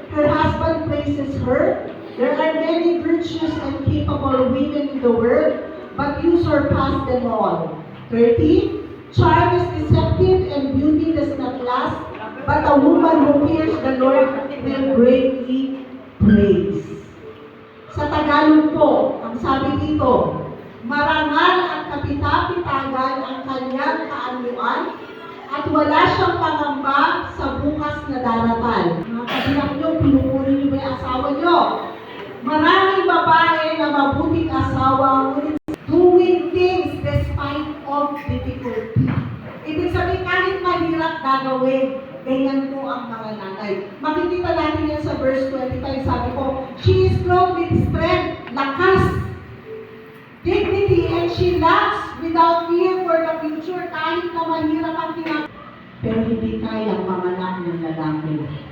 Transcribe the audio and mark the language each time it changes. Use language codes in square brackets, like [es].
[en] Her husband praises her. There are many virtuous and capable women in the world, but you surpass them all. 30, charm is deceptive and beauty does not last, but a woman who fears the Lord will greatly praise. [tl] Sa Tagalog po, ang sabi dito, marangal at kapita-pitagan ang kanyang kaanyuan, at wala siyang pangamba sa bukas na daratal. Mga kabiyak nyo, pinupuri niyo ba yung asawa nyo? Maraming babae na mabuting asawa, ngunit [en] doing things despite of difficulty. [tl] Ibig sabihin, kahit mahirap gagawin, ganyan po ang mga nanay. Makikita natin yan sa verse 25, sabi ko, [en] she is clothed with strength, [tl] lakas, [en] dignity, and she laughs without fear for the future, [tl] kahit na mahirap ang pero hindi kayang manganak ng lalaki.